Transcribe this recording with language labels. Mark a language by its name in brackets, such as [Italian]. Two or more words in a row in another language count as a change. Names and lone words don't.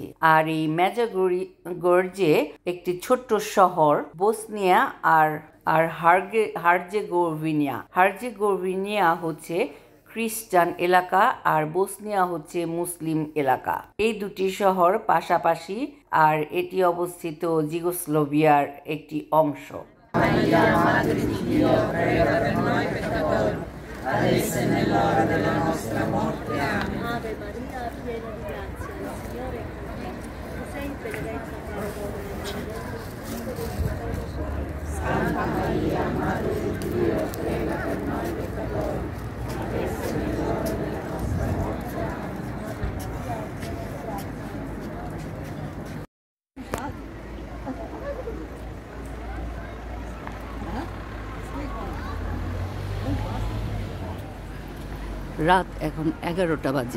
[Bangla] আর এই মেজগোর্জে একটি ছোট্ট শহর বসনিয়া আর হার্জেগোভিনা হচ্ছে খ্রিস্টান এলাকা আর বসনিয়া হচ্ছে মুসলিম এলাকা। এই দুটি শহর পাশাপাশি আর এটি অবস্থিত যুগোস্লাভিয়ার একটি অংশ। [Italian] Adesso è nell'ora della nostra morte. Amen. Ave Maria, piena di grazia, il Signore è con te. Tu sei in benedetta tra le donne. Santa Maria, Madre di Dio, prega per noi peccatori, adesso è nell'ora della nostra morte. Amen. [Bangla] রাত এখন 11টা বাজে।